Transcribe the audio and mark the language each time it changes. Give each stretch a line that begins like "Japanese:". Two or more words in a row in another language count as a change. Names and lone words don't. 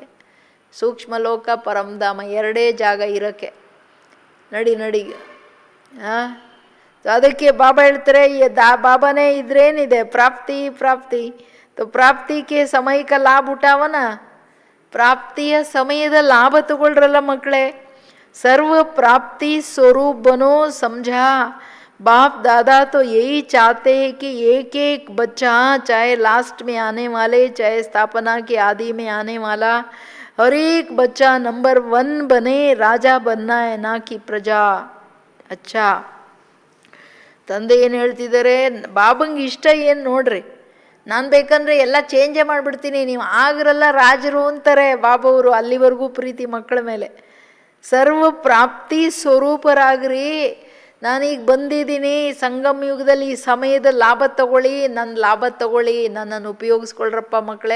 Kannada: ಸೂಕ್ಷ್ಮ ಲೋಕ, ಪರಮಧಾಮ ಎರಡೇ ಜಾಗ ಇರೋಕ್ಕೆ. ನಡಿ. ಅದಕ್ಕೆ ಬಾಬಾ ಹೇಳ್ತಾರೆ, ಬಾಬಾನೇ ಇದ್ರೇನಿದೆ, ಪ್ರಾಪ್ತಿ. ಪ್ರಾಪ್ತಿಗೆ ಸಮಯಕ್ಕೆ ಲಾಭ ಉಠಾವನ. ಪ್ರಾಪ್ತಿಯ ಸಮಯದ ಲಾಭ ತಗೊಳ್ರಲ್ಲ ಮಕ್ಕಳೇ.
Hindi: सर्व प्राप्ति स्वरूप बनो समझा। बाप दादा तो यही चाहते हैं कि एक एक बच्चा, चाहे लास्ट में आने वाले, चाहे स्थापना के आदि में आने वाला, हर एक बच्चा नंबर 1 बने, राजा बनना है ना कि प्रजा। अच्छा,
Kannada: ತಂದೆ ಏನು ಹೇಳ್ತಿದ್ದಾರೆ? ಬಾಬಂಗೆ ಇಷ್ಟ ಏನು ನೋಡ್ರಿ, ನಾನು ಬೇಕಂದ್ರೆ ಎಲ್ಲ ಚೇಂಜೇ ಮಾಡಿಬಿಡ್ತೀನಿ, ನೀವು ಆಗ್ರಲ್ಲ ರಾಜರು ಅಂತಾರೆ ಬಾಬವರು. ಅಲ್ಲಿವರೆಗೂ ಪ್ರೀತಿ ಮಕ್ಕಳ ಮೇಲೆ. ಸರ್ವ ಪ್ರಾಪ್ತಿ ಸ್ವರೂಪರಾಗ್ರಿ. ನಾನೀಗ ಬಂದಿದ್ದೀನಿ ಸಂಗಮ ಯುಗದಲ್ಲಿ, ಈ ಸಮಯದ ಲಾಭ ತಗೊಳ್ಳಿ, ನನ್ನ ಲಾಭ ತಗೊಳ್ಳಿ, ನನ್ನನ್ನು ಉಪಯೋಗಿಸ್ಕೊಳ್ರಪ್ಪ ಮಕ್ಕಳೇ.